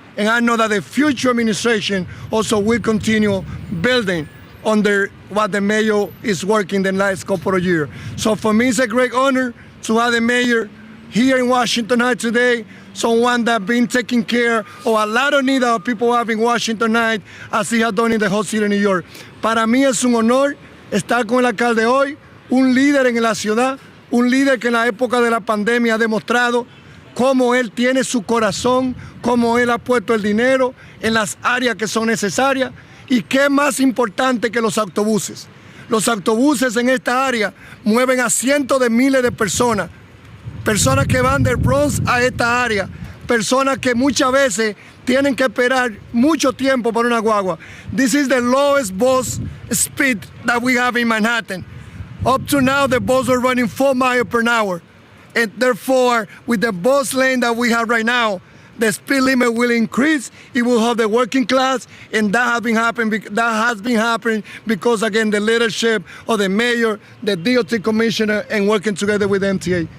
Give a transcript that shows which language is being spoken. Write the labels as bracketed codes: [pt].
[en] And I know that the future administration also will continue building under what the mayor is working the last couple of years. So for me, it's a great honor to have the mayor here in Washington Heights today, someone that's been taking care of a lot of needs that people have in Washington Heights, as he has done in the whole city of New York. [es] Para mí es un honor estar con el alcalde hoy, un líder en la ciudad, un líder que en la época de la pandemia ha demostrado cómo él tiene su corazón, cómo él ha puesto el dinero en las áreas que son necesarias, y qué más importante que los autobuses. Los autobuses en esta área mueven a cientos de miles de personas, personas que van del Bronx a esta área, personas que muchas veces tienen que esperar mucho tiempo por una guagua. [en] This is the lowest bus speed that we have in Manhattan. Up to now, the buses are running 4 miles per hour. And therefore, with the bus lane that we have right now, the speed limit will increase. It will help the working class, and that has been happening because, again, the leadership of the mayor, the DOT commissioner, and working together with the MTA.